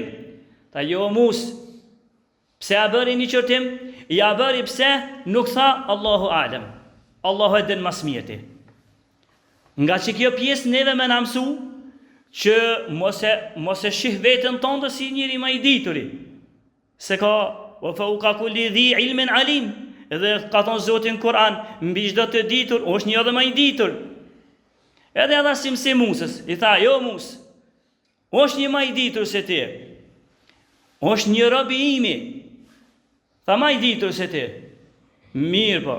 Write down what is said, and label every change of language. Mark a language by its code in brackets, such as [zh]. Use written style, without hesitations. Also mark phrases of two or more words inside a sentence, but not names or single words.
[sq] Ta jo Mus, pse ja bëri një qërtim? Ja bëri pse nuk tha [ar] الله أعلم. [sq] Allahu e din mas mjeti. Nga që kjo pjesë neve me na mësu që mos e shih vetën tonë si njëri më i dituri. Se ka [ar] وفوق كل ذي علم عليم. [sq] Edhe ka thonë Zoti në Kur'an, mbi çdo të ditur është një edhe më i ditur. Edhe ata si Muses, i tha, jo Mus, është një më i ditur se ti. Është një rob i imi. Tha, më i ditur se ti. Mirë po.